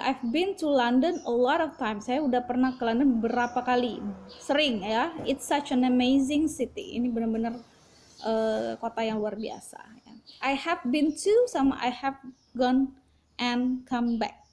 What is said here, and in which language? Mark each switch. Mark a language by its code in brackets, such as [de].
[en] I've been to London a lot of times. [id] Saya udah pernah ke London beberapa kali. Sering ya. [en] It's such an amazing city. [id] Ini benar-benar kota yang luar biasa. Ya. [en] I have been to sama I have gone and come back.